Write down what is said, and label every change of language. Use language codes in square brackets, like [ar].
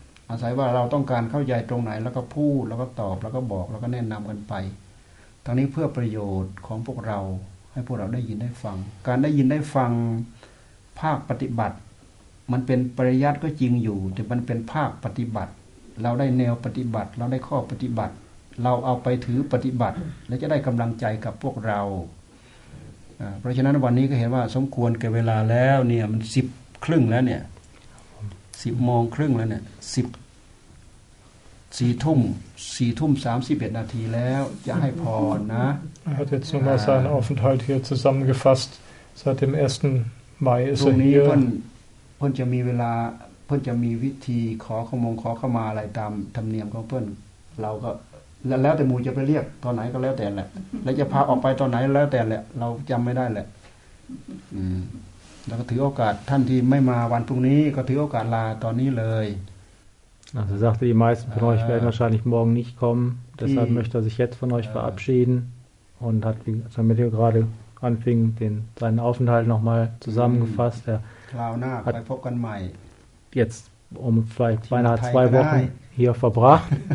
[th] อาศัยว่าเราต้องการเข้าใจตรงไหนแล้วก็พูดแล้วก็ตอบแล้วก็บอกแล้วก็แนะนำกันไปทั้งนี้เพื่อประโยชน์ของพวกเราให้พวกเราได้ยินได้ฟังการได้ยินได้ฟังภาคปฏิบัติมันเป็นปริยัติก็จริงอยู่แต่มันเป็นภาคปฏิบัติเราได้แนวปฏิบัติเราได้ข้อปฏิบัติเราเอาไปถือปฏิบัติและจะได้กำลังใจกับพวกเรา เพราะฉะนั้นวันนี้ก็เห็นว่าสมควรแก่เวลาแล้วเนี่ยมันสิบครึ่งแล้วเนี่ยสิบโมงครึ่งแล้วเนี่ยสิบสี่ทุ่มสี่ทุ่มสามสิบเอ็ดนาทีแล้วจะให้พอนะ [de] Er hat jetzt nochmal seinen Aufenthalt hier zusammengefasst seit dem 1. Mai ist er hier [th] เพื่อนจะมีเวลาเพื่อนจะมีวิธีขอขมงขอเข้ามาอะไรตามธรรมเนียมของเพื่อนเราก็แล้วแต่หมู่จะไปเรียกตอนไหนก็แล้วแต่แหละและจะพาออกไปตอนไหนแล้วแต่แหละเราจำไม่ได้แหละแล้วก็ถือโอกาสท่านที่ไม่มาวันพรุ่งนี้ก็ถือโอกาสลาตอนนี้เลย [de] Also sagte, die meisten von euch werden wahrscheinlich morgen nicht kommen. Deshalb möchte er sich jetzt von euch verabschieden und hat, wie Samedio gerade anfing, seinen Aufenthalt nochmal zusammengefasst. Er hat jetzt um vielleicht beinahe 2 Wochen hier verbracht.